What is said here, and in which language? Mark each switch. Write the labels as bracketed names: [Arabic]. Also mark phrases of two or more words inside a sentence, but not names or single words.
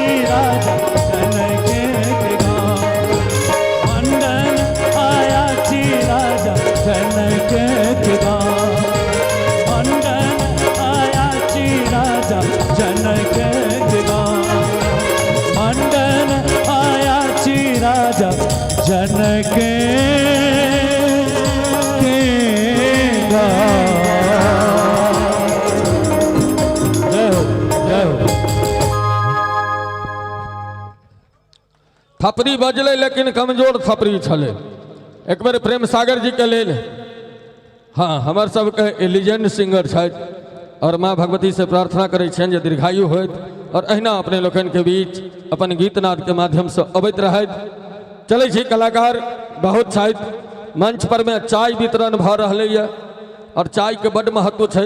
[Maithili] राजा जनक के गाँव मंडन आया ची राजा जनक के गाँव मंडन आया ची राजा जनक के गाँव मंडन आया ची राजा जनक के गाँव। जय हो जय हो। थपरी बजले लेकिन कमजोर थपरी छले। एक बेर प्रेम सागर जी के लेल हाँ हमर सबके [English] legend singer [Maithili] छथि और माँ भगवती से प्रार्थना करै छियनि जे दीर्घायु होइत और अहिना अपने लोकनि के बीच अपन गीतनाद के माध्यम से अबैत रहथि। चलै छी कलाकार बहुत छथि मंच पर में चाय वितरण भ रहलैए और चाय के बड़ महत्व छै।